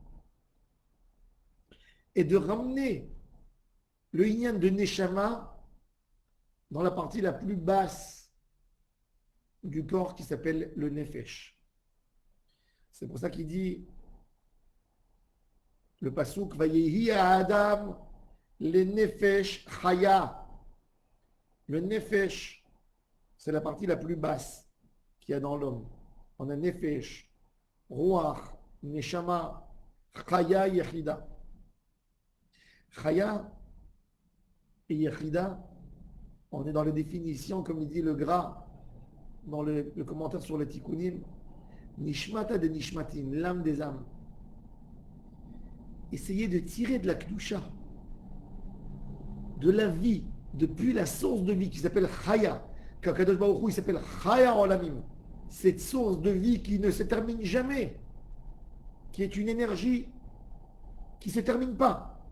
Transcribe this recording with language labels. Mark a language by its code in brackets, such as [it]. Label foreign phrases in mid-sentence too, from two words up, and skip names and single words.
[fr] et de ramener le yin de neshama dans la partie la plus basse du corps qui s'appelle le nefesh. C'est pour ça qu'il dit le pasuk [he] ויהי אדם לנפש חיה. [fr] Le nefesh, c'est la partie la plus basse qu'il y a dans l'homme. On a [he] נפש, רוח, נשמה, חיה, יחידה. [fr] Chaya et yechida, on est dans les définitions, comme il dit le Gras, dans le commentaire sur les tikkunim, [arc] נשמתא דנשמתין, [fr] l'âme des âmes. Essayez de tirer de la kedusha, de la vie, depuis la source de vie qui s'appelle chaya, qu' [he] הקדוש ברוך הוא, [fr] il s'appelle [he] חי העולמים, [fr] cette source de vie qui ne se termine jamais, qui est une énergie qui ne se termine pas,